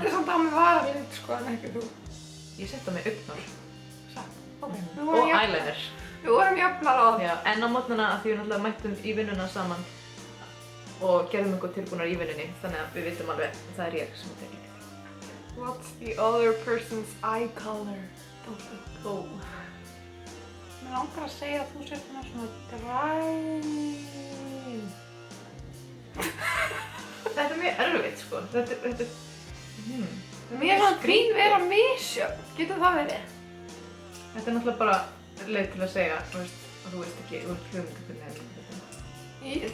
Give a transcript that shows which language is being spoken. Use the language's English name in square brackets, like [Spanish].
[Icelandic] setti samt á mig varalit, sko, en ekki þú. Ég setti á mig augnhár. Satt. Og vorum jafn- [English] eyeliner. [Icelandic] Við vorum jafnar á það. Já, en á morgnana, af því við náttúrulega mættum í vinnuna saman og gerðum einhver tilbúnar í vinnunni, þannig að við vitum alveg að það er ég sem tek líka. [English] What's the other person's eye color? Ó. [Icelandic] Mér langar að segja að þú sért með svona græn. Þetta er mjög erfitt, sko. Þetta Mér er svona grín vera misjöfn. Getur það verið? Þetta er náttúrulega bara leið til að segja, þú veist, að þú veist ekki, þú veist hugmyndu hvernig þetta er.